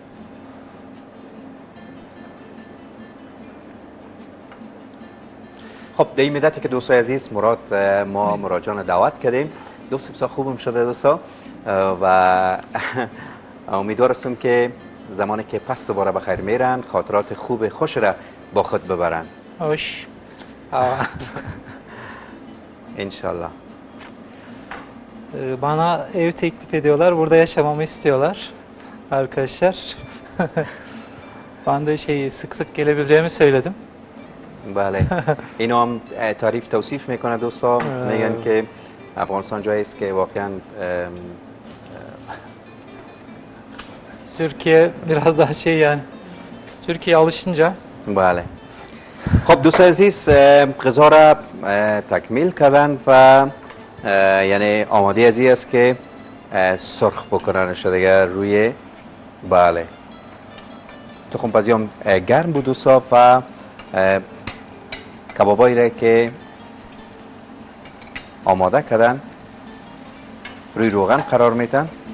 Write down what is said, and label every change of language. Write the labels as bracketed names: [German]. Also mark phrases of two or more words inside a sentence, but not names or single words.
[Persian] خب در این مدتی که دوستای عزیز مراد ما مراجعان دعوت کردیم، دوست بسیار خوبم شده دوستا و امیدوار هستم که زمانی که پس دوباره بخیر میرن خاطرات خوب خوش را با خود ببرن [Turkish] Hoş. Aa, [Persian] انشالله. [Turkish] Bana ev teklif ediyorlar. Burada yaşamamı istiyorlar. Arkadaşlar. Ben de sık sık gelebileceğimi söyledim. [Persian] بله اینو هم تعریف توصیف میکنه دوستا، میگن که افغانستان جایی است که واقعا [Turkish] Türkiye biraz daha yani. Türkiye alışınca [Persian] بله. خب دوستان عزیز غذا را تکمیل کردن و یعنی آماده ازی است که سرخ بکننش دیگه روی. بله تخم پزی هم گرم بود دوستا و کبابایی را که آماده کردن روی روغن قرار میتن.